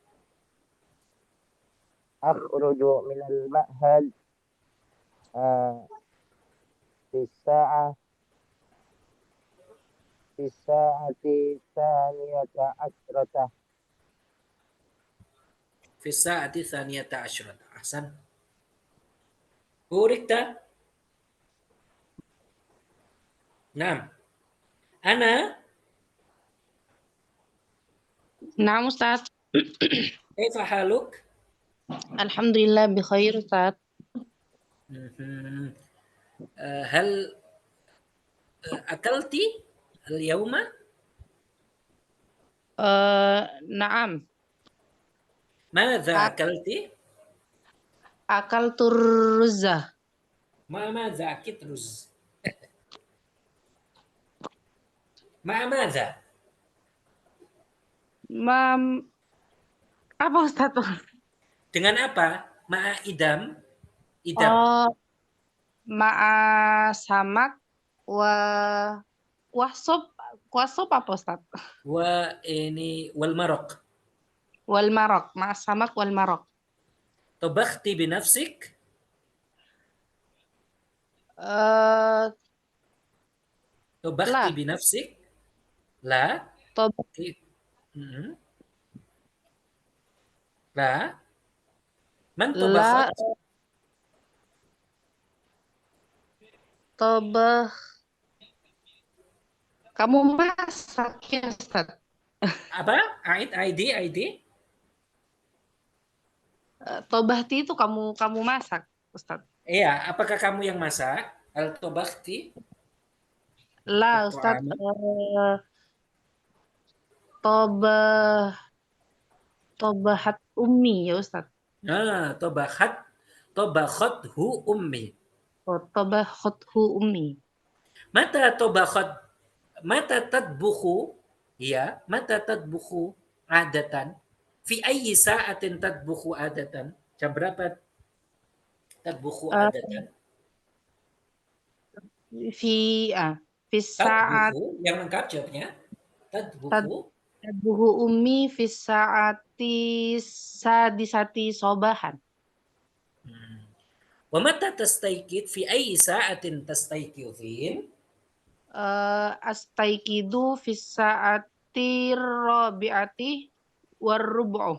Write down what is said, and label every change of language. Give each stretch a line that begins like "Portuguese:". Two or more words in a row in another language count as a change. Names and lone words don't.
Arabic: أخرج من المعهد آه، في الساعة الثانية عشرة. في الساعة الثانية عشرة. أحسن. بوركت. نعم. Ana نعم أستاذ. كيف حالك? الحمد لله بخير أستاذ. Mhm. هل أكلت اليوم? نعم. ماذا Ak- أكلت? أكلت الرز. ماذا أكلت رز؟ ماذا?
Indonesian: Mam, apa Ustaz? Dengan apa?
Arabic: مع إدام؟ إدام.
Indonesian: Oh,
Arabic: مع سمك و
Indonesian: kuah sop apa Ustaz?
Arabic: Wa ini wal maraq. والمرق، مع سمك والمرق. طبختِ بنفسك? Eh, طبختِ lah, بنفسك؟ لا? tob Mhm. لا? من طبخت? لا طبخ.
Indonesian: Kamu masak ya Ustaz? Apa? ID? Tobahti itu kamu masak Ustaz? Iya, apakah kamu yang masak?
Arabic: Al tabakhti? لا أستاذ, الطعام? طبخ طبخت أمي يا أستاذ. Ah, طبخته أمي. Oh, طبخته أمي. متى طبخت متى تطبخ? يا، متى تطبخ عادة? في أي ساعة تطبخ عادة?
Indonesian: Jam berapa
Arabic: تطبخ Eh, عادة? في في ساعة
Indonesian: Tadbukhu yang lengkap jawabnya. tad
Arabic: تطبخ. تطبخ أمي في الساعة السادسة صباحا. ومتى تستيقظ في أي ساعة تستيقظين? أستيقظ في الساعة الرابعة والربع.